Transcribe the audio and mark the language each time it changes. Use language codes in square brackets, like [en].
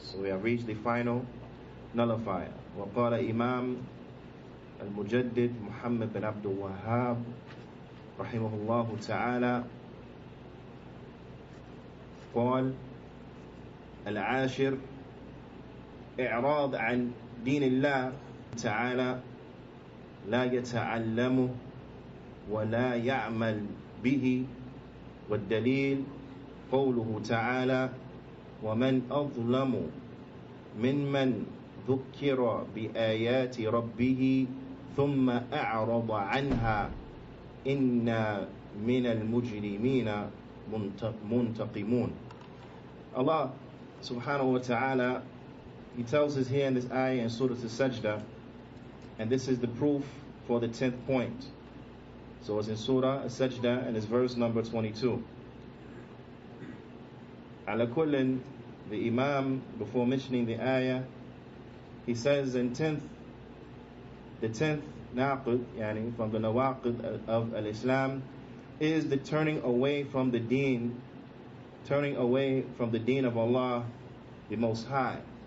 [en] So we have reached the final nullifier. [ar] وقال إمام المجدد محمد بن عبد الوهاب رحمه الله تعالى قال: العاشر إعراض عن دين الله تعالى لا يتعلمه ولا يعمل به، والدليل قوله تعالى: ومن أظلم ممن ذكر بآيات ربه ثم أعرض عنها إنا من المجرمين منتقمون. [en] Allah subhanahu wa ta'ala, He tells us here in this ayah in Surah Al-Sajdah, and this is the proof for the 10th point. So it's in Surah Al-Sajdah and it's verse number 22. Ala kullin, the Imam, before mentioning the ayah, he says in the 10th naqid, yani from the nawaqid of al-Islam, is the turning away from the deen of Allah the Most High.